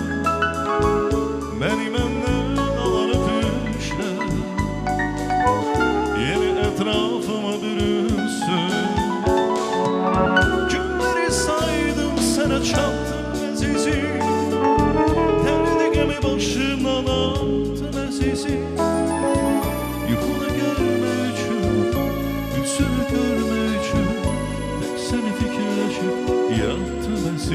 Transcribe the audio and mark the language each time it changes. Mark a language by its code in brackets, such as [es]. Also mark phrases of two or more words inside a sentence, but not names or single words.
[tr] Benim benden alan öpüşler, yine etrafıma bürünsün. [az] Günleri saydım, sana çattım azizim. Derdime başımdan attım azizim. Yuxunu görmək üçün, yüzünü görmək üçün, tək səni fikirləşib yatdım